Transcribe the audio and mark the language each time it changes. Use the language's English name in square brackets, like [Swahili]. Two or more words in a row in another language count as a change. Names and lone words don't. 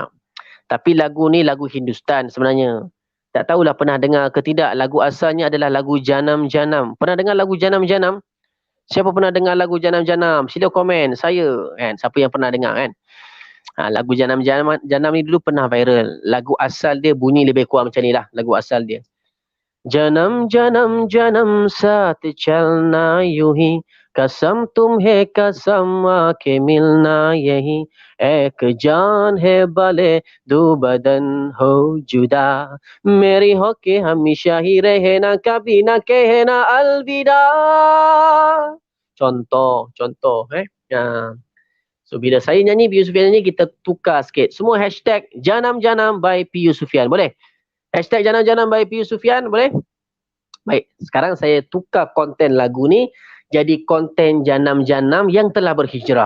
[Malay] Tapi lagu ni lagu Hindustan sebenarnya. Tak tahulah pernah dengar ke tidak. Lagu asalnya adalah lagu Janam Janam. Pernah dengar lagu Janam Janam? Siapa pernah dengar lagu Janam Janam? Sila komen, saya kan. Siapa yang pernah dengar kan? Lagu Janam Janam ni dulu pernah viral. Lagu asal dia bunyi lebih kurang macam ni lah. Lagu asal dia. [Hindi] जन्म जन्म जन्म साथ चलना यूं ही कसम तुम्हें कसम आके मिलना यही एक जान है भले दो बदन हो जुदा मेरी हो के हमेशा ही रहना कभी ना कहना अलविदा. [Malay] Contoh So bila saya nyanyi P.U. Sufyan nyanyi, kita tukar sikit. Semua hashtag Janam Janam by P.U. Sufyan. Boleh? Hashtag Janam Janam by P.U. Sufyan, boleh? Baik, sekarang saya tukar konten lagu ni jadi konten Janam Janam yang telah berhijrah.